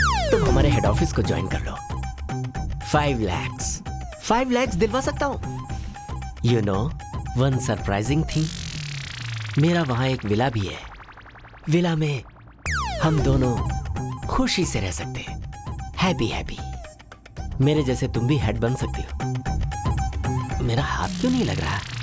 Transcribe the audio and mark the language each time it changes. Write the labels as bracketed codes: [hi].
[hi] तुम हमारे head office को ज्वाइन कर लो। [en] 5 lakhs. [hi] 5 lakhs दिलवा सकता हूँ। [en] You know, one surprising thing. [hi] मेरा वहाँ एक विला भी है। विला में हम दोनों खुशी से रह सकते हैं। Happy happy. मेरे जैसे तुम भी हेड बन सकती हो। मेरा हाथ क्यों नहीं लग रहा?